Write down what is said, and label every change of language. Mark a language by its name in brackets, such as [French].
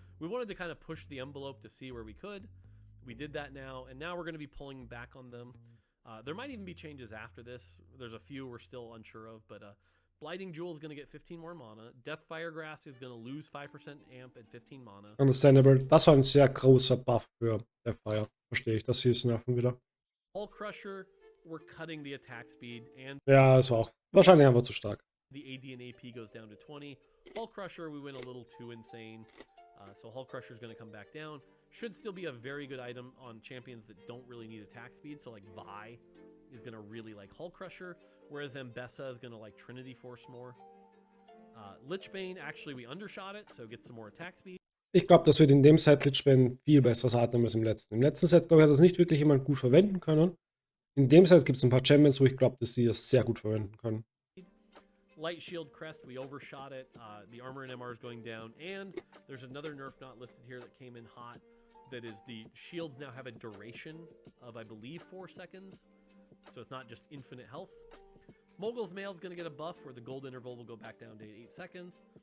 [English] We wanted to kind of push the envelope to see where we could. We did that now, and now we're going to be pulling back on them. There might even be changes after this. There's a few we're still unsure of, but Blighting Jewel is going to get 15 more mana. Deathfire Grasp is going to lose 5% amp and 15 mana. Understandable. [German] Das war ein sehr großer Buff für Deathfire. Verstehe ich, dass sie es nerven wieder. [English] Hull Crusher, we're cutting the attack speed, and [German] Ja, ist auch wahrscheinlich einfach zu stark. [English] the AD and AP goes down to 20. Hull Crusher, we went a little too insane. So Hull Crusher is going to come back down. Should still be a very good item on champions that don't really need attack speed. So like Vi is going to really like Hull Crusher, whereas Mbessa is going to like Trinity Force more. Lichbane, actually we undershot it, so gets some more attack speed. [German] Ich glaube, das wird in dem Set Lichbane viel besseres Item als im letzten. Im letzten Set, glaube ich, hat das nicht wirklich jemand gut verwenden können. In dem Set gibt es ein paar Champions, wo ich glaube, dass sie das sehr gut verwenden können. [English] Light Shield Crest, we overshot it. The armor and MR is going down. And there's another nerf not listed here that came in hot. That is the shields now have a duration of, I believe, 4 seconds. So it's not just infinite health. Mogul's Mail is going to get a buff where the gold interval will go back down to 8 seconds.